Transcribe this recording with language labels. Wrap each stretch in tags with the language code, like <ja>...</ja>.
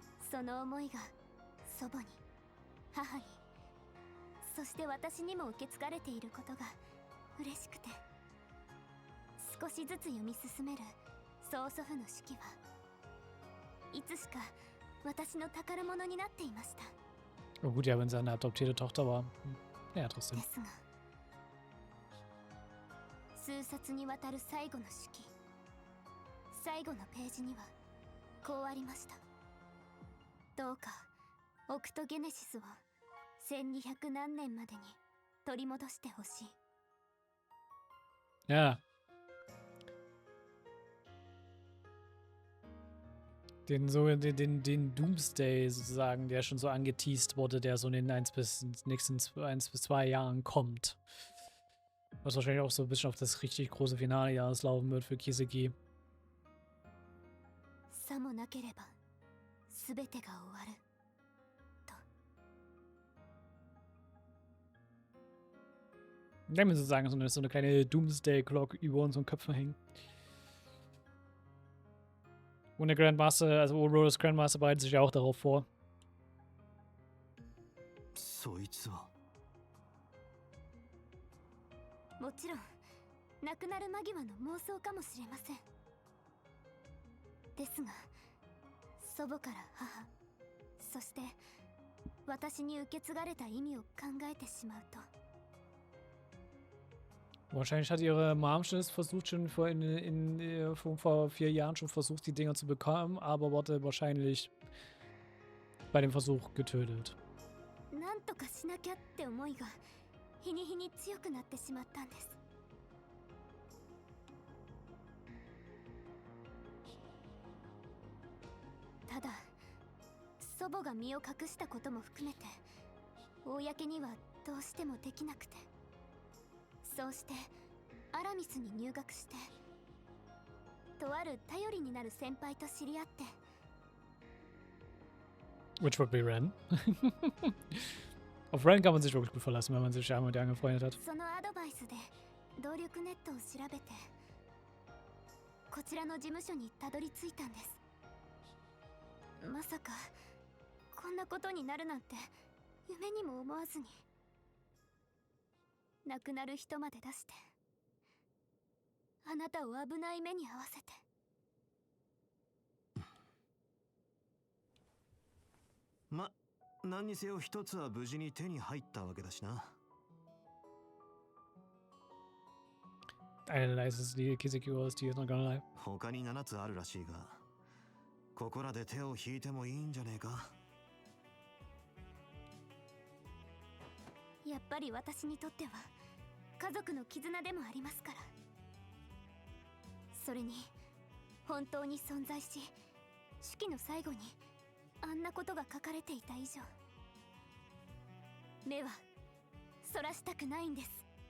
<ja>その思いが祖母に、母に、そして私にも受け継がれていることが嬉しくて、少しずつ読み進める曽祖父の手記はいつしか私の宝物になっていました。</ja> <de>Oh gut, ja, wenn sie eine adoptierte Tochter war. Ja, trotzdem.</de> <ja>ですが、数冊にわたる最後の手記、最後のページにはこうありました。どうかオクトゲネシスを1200何年までに取り戻してほしい。 Ja.</ja> <de>Den Doomsday sozusagen, der schon so angeteased wurde, der so in den nächsten 1 bis 2 Jahren kommt. Was wahrscheinlich auch so ein bisschen auf das richtig große Finale laufen wird für Kiseki.</de> <ja>さもなければ全てが終わると。</ja> <de>Ich kann mir sozusagen so eine kleine Doomsday-Clock über unseren Köpfen hängen. Und der Grandmaster, also Rose Grandmaster bereitet sich ja auch darauf vor.</de> <ja>そいつは。もちろん亡くなる間際の妄想かもしれません。ですが、祖母から母、そして私に受け継がれた意味を考えてしまうと。</ja> <de>Wahrscheinlich hat ihre Mom schon versucht, schon vor 4 Jahren schon versucht, die Dinger zu bekommen, aber wurde wahrscheinlich bei dem Versuch getötet.</de> <ja>なんとかしなきゃって思いが日に日に強くなってしまったんです。ただ、祖母が身を隠したことも含めて公にはどうしてもできなくて、そうしてアラミスに入学して、とある頼りになる先輩と知り合って。</ja> <en>Which would be Ren.</en> <de>Auf Ren kann man sich wirklich gut verlassen, wenn man sich einmal mit ihr angefreundet hat.</de> <ja>そのアドバイスで動力ネットを調べて、こちらの事務所にたどり着いたんです。まさかこんなことになるなんて夢にも思わずに、亡くなる人まで出して、あなたを危ない目に遭わせて。ま、何にせよ一つは無事に手に入ったわけだしな。</ja> <de>Eine leises Kisekiro ist die ist noch gar nicht.</de> <ja>他に7つあるらしいが、ここらで手を引いてもいいんじゃねえか。やっぱり私にとっては家族の絆でもありますから。それに本当に存在し、手記の最後にあんなことが書かれていた以上、目はそらしたくないんです。</ja>